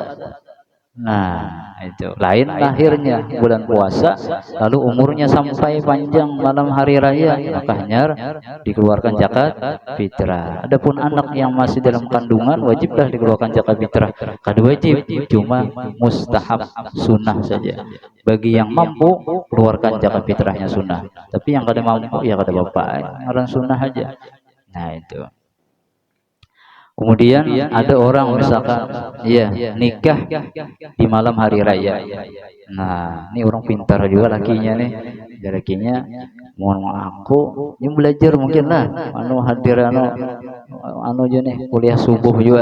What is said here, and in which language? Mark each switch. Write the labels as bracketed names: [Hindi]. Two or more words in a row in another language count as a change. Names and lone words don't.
[Indonesian] Nah itu lain lahirnya bulan puasa lalu umurnya sampai panjang malam hari raya, maka hanya dikeluarkan zakat fitrah. Adapun anak yang masih dalam kandungan wajiblah dikeluarkan zakat fitrah. [Banjar] Kada wajib, cuma mustahab, sunnah saja. [Indonesian] Bagi yang mampu keluarkan zakat fitrahnya sunnah, [Banjar] tapi yang kada mampu ya kada apa-apa, ngaran sunnah aja. [Indonesian] Nah itu. Kemudian ada orang misalkan nikah di malam hari raya. Nah, ini orang pintar juga lakinya nih. Lakinya mohon aku ini belajar mungkin lah hadir anu aja nih kuliah subuh juga.